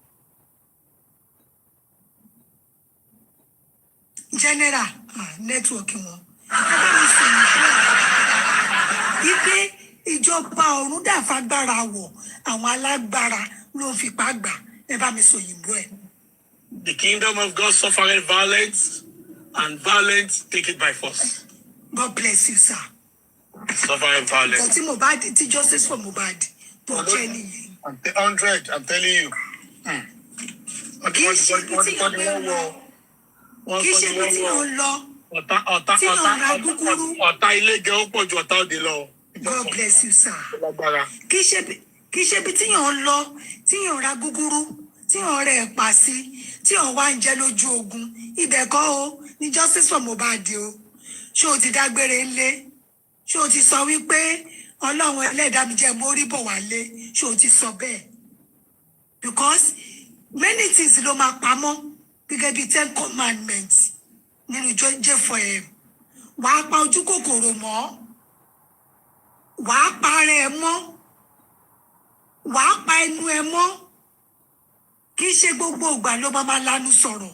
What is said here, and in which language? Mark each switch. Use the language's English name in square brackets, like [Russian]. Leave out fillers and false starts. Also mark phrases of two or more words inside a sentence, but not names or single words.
[Yoruba] General, network wọn. Ẹ bá mi sọ òyìnbó ẹ̀. Ipe ìjọba ọ̀run dàfagbára wọ̀, àwọn alágbára ló fi pàgbà. Ẹ bá mi sọ òyìnbó ẹ̀. [English] The kingdom of God suffered violence, and violence take it by force. God bless you, sir. Suffering violence. Mohbad, justice for Mohbad. To Jenny. 100, I'm telling you. [Yoruba] Kì í ṣe ibi tí yàn gbé lọ. Kì í ṣe ibi tí yàn lọ. Tí yàn ra gúgúrú. Ọ̀tá ilé gan ó pọ̀ ju ọ̀tá òde lọ. [English] God bless you, [Yoruba] sir. Kì í ṣe ibi tí yàn lọ. Tí yàn ra gúgúrú. Tí yàn rẹ̀ ẹ̀pà sí. Tí yàn wá ń jẹ lójú ogun. Ibẹ̀ kọ́ o ní [English] justice for Mohbad [Yoruba] o. Ṣé o ti dágbére ńlé? Ṣé o ti sọ wípé Ọlọ́run ẹlẹ́dàá mi jẹ́ mórí bọ̀ wálé? Ṣé o ti sọ bẹ́ẹ̀? [English] Because many things [Yoruba] ló máa pamọ́ gẹ́gẹ́ bí [English] 10 commandments [Yoruba] nínú J4M. Wàá pa ojú kòkòrò mọ́. Wàá pa ara ẹ mọ́. Wàá pa ẹnu ẹ mọ́. Kì í ṣe gbogbo ìgbà ló máa lanu sọ̀rọ̀.